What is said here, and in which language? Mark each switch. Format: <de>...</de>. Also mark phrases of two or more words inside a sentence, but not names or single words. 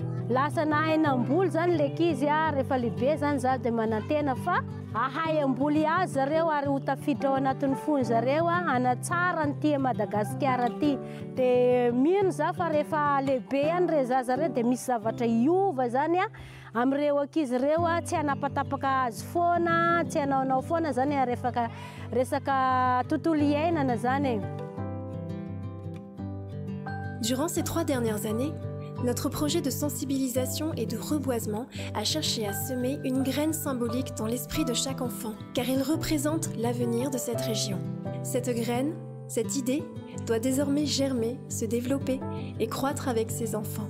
<mg>lasa nahay namboly zany lekizy rehefa lehibe zany za dia manantena fa ahay amboly azy zareo ary ho tafiditra ao anatin'ny fony zareo anatsara ny ty Madagasikara ty dia mino za fa rehefa lehibe ihany re zareo dia misy zavatra iova zany amin'ireo ankizy ireo tsy hanapatapaka azy foana tsy hanaonao foana zany resaka tontolo iainana zany.</mg> <fr>Durant ces 3 dernières années, Notre projet de sensibilisation et de reboisement a cherché à semer une graine symbolique dans l'esprit de chaque enfant, car il représente l'avenir de cette région. Cette graine, cette idée, doit désormais germer, se développer et croître avec ses enfants.</fr>